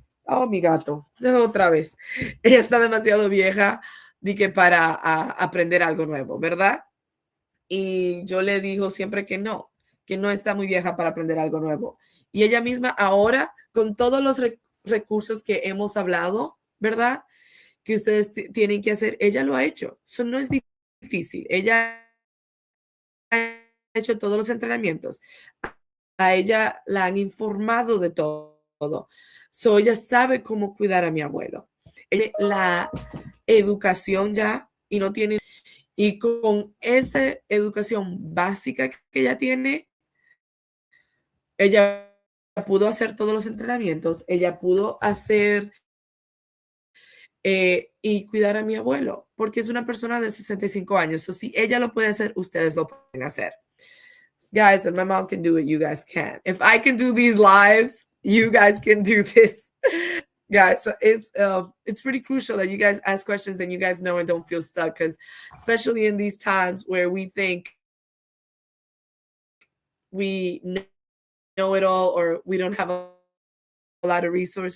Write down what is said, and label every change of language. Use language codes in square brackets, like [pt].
[es] oh, mi gato, otra vez. Ella está demasiado vieja para aprender algo nuevo, ¿verdad? Y yo le digo siempre que no está muy vieja para aprender algo nuevo. Y ella misma ahora, con todos los recursos que hemos hablado, ¿verdad? Que ustedes tienen que hacer, ella lo ha hecho. Eso no es difícil. Ella ha hecho todos los entrenamientos. A ella la han informado de todo. So, ella sabe cómo cuidar a mi abuelo. La educación ya, y no tiene, y con esa educación básica que ella tiene, ella pudo hacer todos los entrenamientos, ella pudo hacer y cuidar a mi abuelo, porque es una persona de 65 años. So, si ella lo puede hacer, ustedes lo pueden hacer. [en] Guys, if my mom can do it, you guys can. If I can do these lives, you guys can do this. Guys, so it's pretty crucial that you guys ask questions and you guys know and don't feel stuck, because especially in these times where we think we know it all or we don't have a lot of resource.